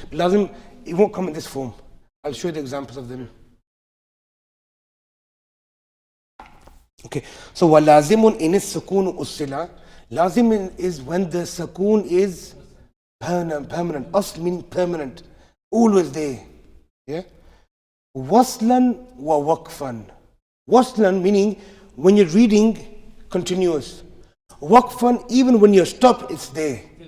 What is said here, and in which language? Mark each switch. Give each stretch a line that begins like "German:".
English: Lazim, it won't come in this form. I'll show you the examples of them. Okay, so
Arabic: وَلَازِمٌ إِنِ السُّكُونُ أُسِّلَ.
English: Lazim is when the sukoon is permanent. Asl meaning permanent. Always there. Yeah?
Arabic: Waslan wa waqfan.
English: Waslan meaning when you're reading, continuous. Waqfan, even when you stop, it's there.